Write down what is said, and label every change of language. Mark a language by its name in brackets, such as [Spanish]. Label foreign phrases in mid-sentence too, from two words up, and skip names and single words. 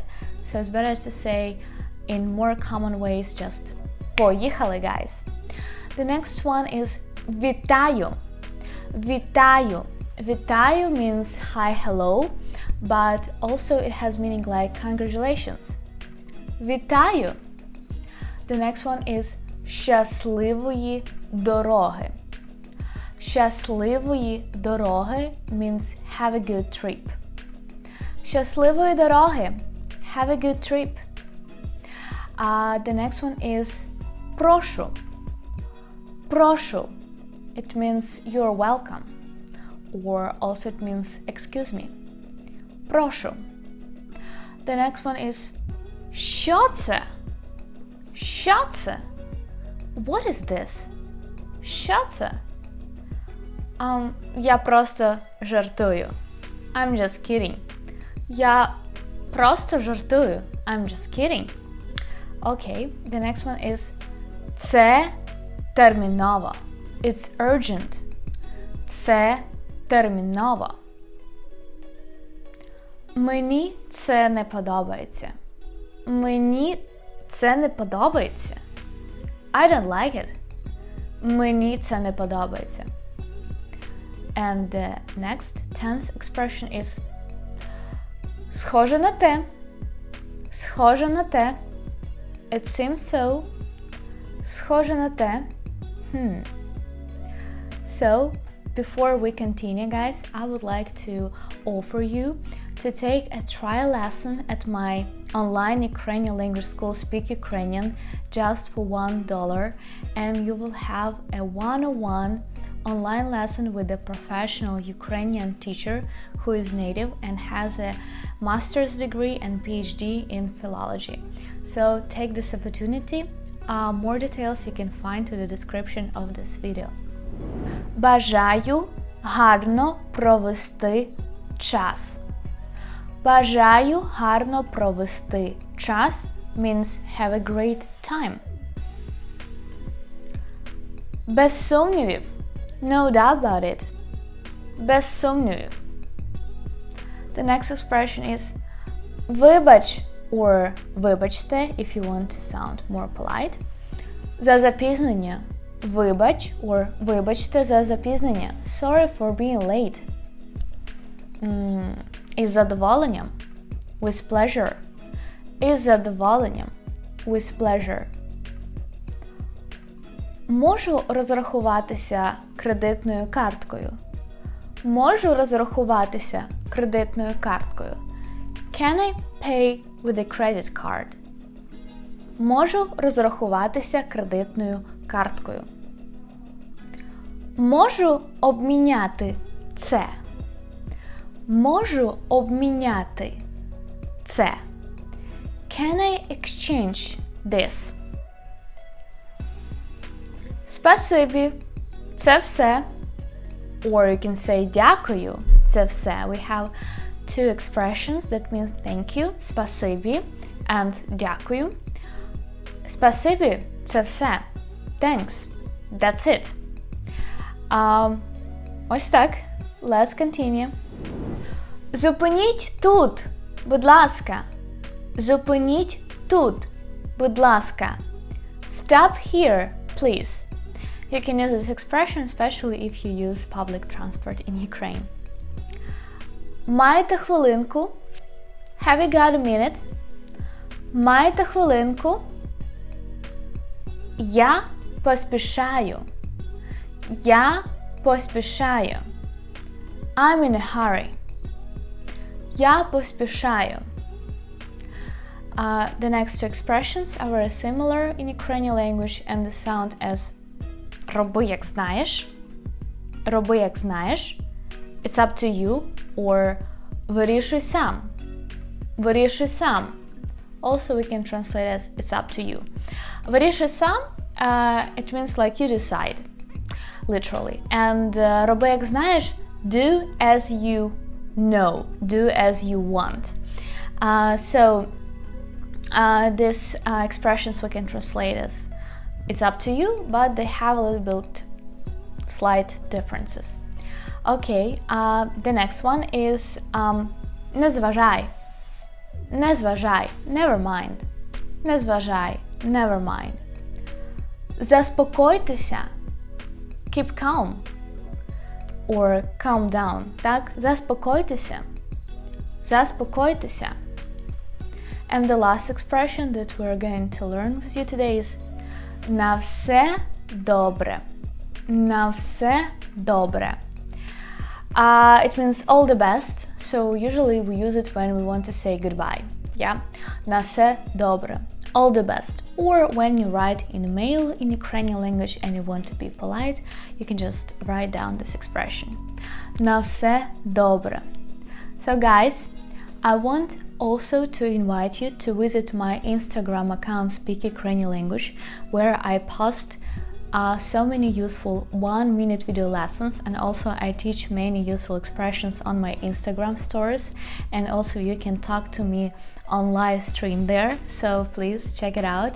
[English] So it's better to say in more common ways just поїхали, guys. The next one is вітаю. Вітаю. Вітаю means hi, hello, but also it has meaning like congratulations. Вітаю. The next one is [Ukrainian] щасливої дороги. Щасливої дороги [English] means have a good trip. [Ukrainian] Щасливої дороги. [English] Have a good trip. The next one is прошу. [Ukrainian] Прошу. [English] It means you're welcome. Or also it means excuse me. Прошу. The next one is [Ukrainian] що це? Що це? [English] What is this? [Ukrainian] Що це? Я просто жартую. [English] I'm just kidding. [Ukrainian] Я просто жартую. [English] I'm just kidding. Okay, the next one is [Ukrainian] це терміново. [English] It's urgent. [Ukrainian] Це терміново. Мені це не подобається. Мені це не подобається. [English] I don't like it. [Ukrainian] Мені це не подобається. [English] And the next tense expression is [Ukrainian] схоже на те. Схоже на те. [English] It seems so. [Ukrainian] Схоже на те. [English] So, before we continue, guys, I would like to offer you to take a trial lesson at my online Ukrainian language school Speak Ukrainian just for $1, and you will have a one-on-one online lesson with a professional Ukrainian teacher who is native and has a master's degree and PhD in philology. So take this opportunity. More details you can find to the description of this video. [Ukrainian] Бажаю гарно провести час. Бажаю гарно провести час [English] means have a great time. [Ukrainian] Без сумнівів. [English] No doubt about it. [Ukrainian] Без сумнівів. [English] The next expression is вибач or вибачте if you want to sound more polite. [Ukrainian] За запізнення. Вибач or вибачте за запізнення. [English] Sorry for being late. [Ukrainian] Із задоволенням. [English] With pleasure. [Ukrainian] Із задоволенням. [English] With pleasure. [Ukrainian] Можу розрахуватися кредитною карткою. Можу розрахуватися кредитною карткою. [English] Can I pay with a credit card? [Ukrainian] Можу розрахуватися кредитною карткою. Можу обміняти це. Можу обміняти це. [English] Can I exchange this? [Ukrainian] Спасибі. Це все. [English] Or you can say [Ukrainian] дякую. Це все. [English] We have two expressions that mean thank you. [Ukrainian] Спасибі and дякую. Спасибі. Це все. [English] Thanks. That's it. [Ukrainian] Ось так. [English] Let's continue. [Ukrainian] Зупиніть тут, будь ласка. Зупиніть тут, будь ласка. [English] Stop here, please. You can use this expression especially if you use public transport in Ukraine. [Ukrainian] Маєте хвилинку? [English] Have you got a minute? [Ukrainian] Маєте хвилинку? Я поспішаю. Я поспішаю. [English] I'm in a hurry. [Ukrainian] Я поспішаю. [English] The next two expressions are very similar in Ukrainian language and they sound as [Ukrainian] роби як знаєш. Роби як знаєш. [English] It's up to you. [Ukrainian] Or вирішуй сам. Вирішуй сам. [English] Also we can translate as it's up to you. [Ukrainian] Вирішуй сам, [English] it means like you decide. Literally. And [Ukrainian] роби як знаєш, [English] do as you know. Do as you want. These expressions we can translate as it's up to you, but they have a little bit slight differences. Okay, the next one is [Ukrainian] не зважай. Не зважай, [English] never mind. [Ukrainian] Не зважай, [English] never mind. Заспокойтеся, keep calm. Or calm down, так? [Ukrainian] Заспокойтеся. Заспокойтеся. [English] And the last expression that we're going to learn with you today is [Ukrainian] на все добре. На все добре. [English] It means all the best, so usually we use it when we want to say goodbye. Yeah? [Ukrainian] На все добре. [English] All the best. Or when you write in a mail in Ukrainian language and you want to be polite, you can just write down this expression. [Ukrainian] На все добре. [English] So guys, I want also to invite you to visit my Instagram account Speak Ukrainian Language, where I post so many useful 1-minute video lessons, and also I teach many useful expressions on my Instagram stories, and also you can talk to me on live stream there, so please check it out.